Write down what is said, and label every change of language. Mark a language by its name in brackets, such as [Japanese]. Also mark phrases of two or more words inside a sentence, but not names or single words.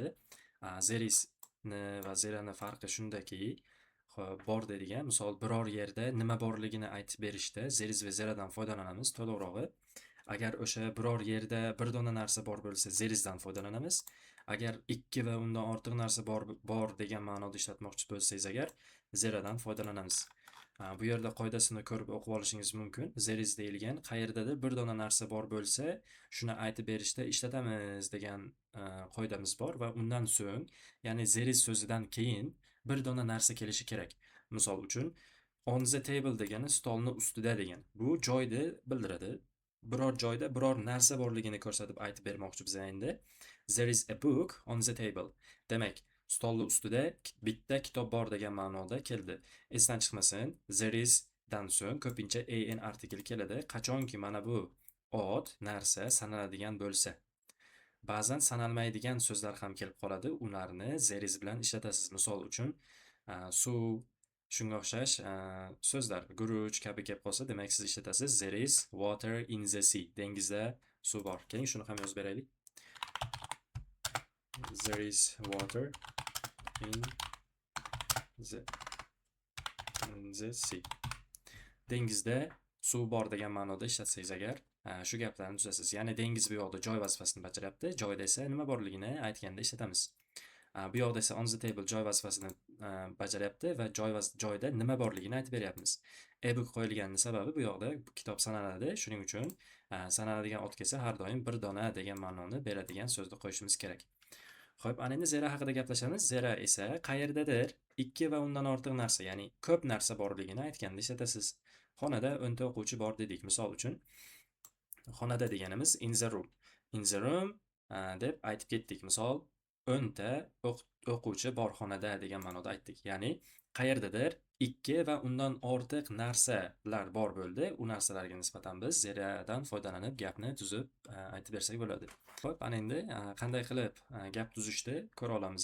[Uzbek] Zerizni va zerani farqi shundaki, bor deydigan, misol biror yerda nima borligini aytib berishda zeriz va zeradan foydalanamiz. To'g'rirog'i, agar o'sha biror yerda bir dona narsa bor bo'lsa, zerizdan foydalanamiz. Agar ikki va undan ortiq narsa bor degan ma'noda ishlatmoqchi bo'lsangiz agar, zeradan foydalanamiz. Bu yerda qoidasini ko'rib o'qib olishingiz mumkin. [English] There is [Uzbek] deyilgan qayerdadir bir dona narsa bor bo'lsa, shuni aytib berishda ishlatamiz degan qoidamiz bor va undan so'ng, ya'ni [English] there is [Uzbek] so'zidan keyin bir dona narsa kelishi kerak. Misol uchun, [English] on the table [Uzbek] degani stolni ustida degan. Bu joyni bildiradi. Biror joyda biror narsa borligini ko'rsatib aytib bermoqchi biz endi. [English] There is a book on the table. [Uzbek] Demak, stolni ustida bitta kitob bor degan ma'noda keldi. Esdan chiqmasin, [English] there is [Uzbek] dan so'ng ko'pincha an artikel keladi. Qachonki mana bu ot narsa sanaladigan bo'lsa. Ba'zan sanalmaydigan so'zlar ham kelib qoladi. Ularni [English] there is [Uzbek] bilan ishlatasiz. Misol uchun, suv, shunga o'xshash so'zlar, guruch kabi kelib qolsa, demak siz ishlatasiz [English] there is water in the sea. [Uzbek] Dengizda suv bor. Keling, shuni ham yozib beraylik. [English] There is water in the sea. [Uzbek] Dengizda suv bor degan ma'noda ishlatsangiz agar, shu gaplarni tuzasiz. Ya'ni dengiz bu yoqda joy vazifasini bajaryapti, joyda esa nima borligini aytganda ishlatamiz. Bu yoqda esa [English] on the table [Uzbek] joy vazifasini bajaryapti va joyda nima borligini aytib beryapmiz. E-book qo'yilgani sababi bu yoqda kitob sanaladi. Shuning uchun sanaladigan ot kelsa har doim bir dona degan ma'noni beradigan so'zni qo'yishimiz kerak. Xo'p, ana endi zera haqida gaplashamiz. Zera esa qayerdadir ikki va undan ortiq narsa, ya'ni ko'p narsa borligini aytganda ishlatasiz. Xonada 10 ta o'quvchi bor dedik. Misol uchun, xonada deganimiz [English] in the room. In the room [Uzbek] deb aytib ketdik. Misol, 10 ta o'quvchi bor xonada degan ma'noda aytdik. Ya'ni qayerdadir ikki va undan ortiq narsalar bor bo'ldi. U narsalarga nisbatan biz zeradan foydalanib gapni tuzib aytib bersak bo'ladi. Xo'p, ana endi qanday qilib gap tuzishni ko'ra olamiz.